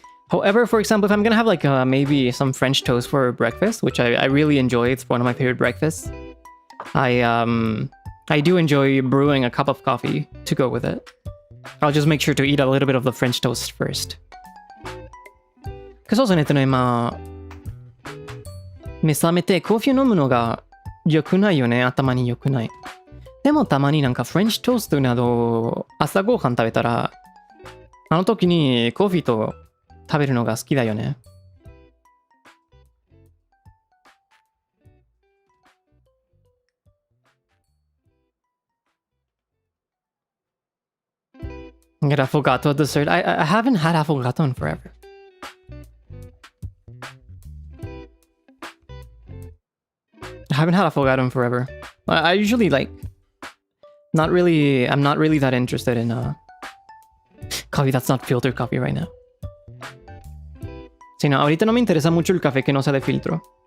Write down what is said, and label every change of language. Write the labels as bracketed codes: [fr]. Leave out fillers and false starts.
[en] However, for example, if I'm gonna have like maybe some French toast for breakfast, which I really enjoy, it's one of my favorite breakfasts. I do enjoy brewing a cup of coffee to go with it. I'll just make sure to eat a little bit of the French toast first. [ja] そうですね、まあ目覚めてコーヒーを飲むのが良くないよね。頭に良くない。でもたまになんかフレンチトーストなど朝ごはん食べたら、あの時にコーヒーと食べるのが好きだよね。 [en] Get affogato dessert. I haven't had affogato in forever. I haven't had affogato in forever. I usually like I'm not really that interested in coffee that's not filtered coffee right now. [es] Sí, no, ahorita no me interesa mucho el café que no sea de filtro.